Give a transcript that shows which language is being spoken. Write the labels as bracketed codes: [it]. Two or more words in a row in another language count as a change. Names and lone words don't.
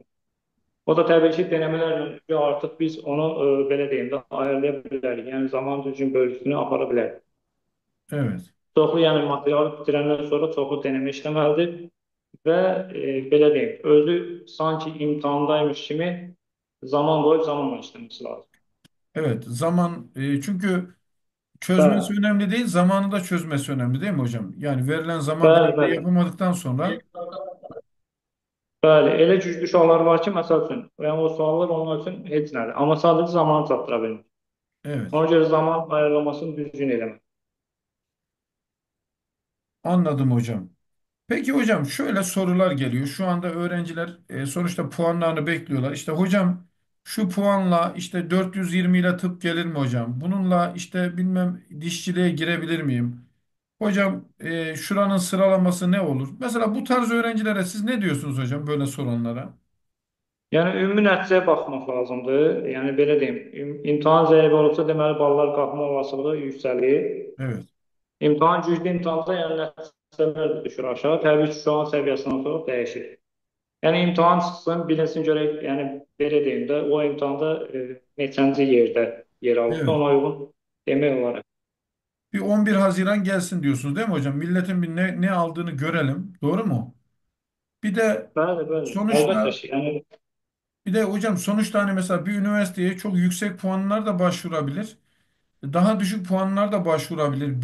[az] O da təbii ki, denemələrlə artıq biz onu belə deyim də ayarlaya bilərik. Yəni zaman düzgün bölgüsünü apara bilərik. [tr] evet, [az] Çoxlu yəni materialı bitirəndən sonra çoxlu deneme işləməlidir və belə deyim, özü sanki imtahandaymış kimi zaman qoyub zamanla işləməsi lazım. [tr] evet. Zaman çünkü çözmesi [az] Bəli, [tr] önemli değil, zamanı da çözmesi önemli değil mi hocam? Yani verilen zaman [az] bəli, [tr] diliminde [az] bəli. [tr] yapamadıktan sonra [az] Bəli, elə güclü uşaqlar var ki, məsəl üçün, yəni o suallar onlar üçün heç nədir. Amma sadəcə zamanı çatdıra bilmir. [tr] evet, [az] Ona görə zaman ayarlamasını düzgün eləmək. [tr] anladım hocam. Peki hocam şöyle sorular geliyor. Şu anda öğrenciler sonuçta puanlarını bekliyorlar. İşte hocam şu puanla işte 420 ile tıp gelir mi hocam? Bununla işte bilmem dişçiliğe girebilir miyim? Hocam şuranın sıralaması ne olur? Mesela bu tarz öğrencilere siz ne diyorsunuz hocam böyle soranlara? [az] Yəni ümumi nəticəyə baxmaq lazımdır. Yəni belə deyim, imtahan zəif olubsa, deməli ballar qalxma olasılığı yüksəlir. [tr] Evet, [az] İmtahan güclü imtahanda yəni nəticələr də düşür aşağı. Təbii ki, uşağın səviyyəsindən sonra dəyişir. Yəni imtahan çıxsın, bilinsin görək, yəni belə deyim də, o imtahanda neçənci yerdə yer alıbsa [tr] evet. [az] ona uyğun demək olar. [tr] Bir 11 Haziran gelsin diyorsunuz değil mi hocam? Milletin bir ne aldığını görelim. Doğru mu? Bir de [az] Bəli, bəli. Əlbəttə [tr] sonuçta [az] ki, yəni [tr] bir de hocam sonuçta hani mesela bir üniversiteye çok yüksek puanlar da başvurabilir. Daha düşük puanlar da başvurabilir.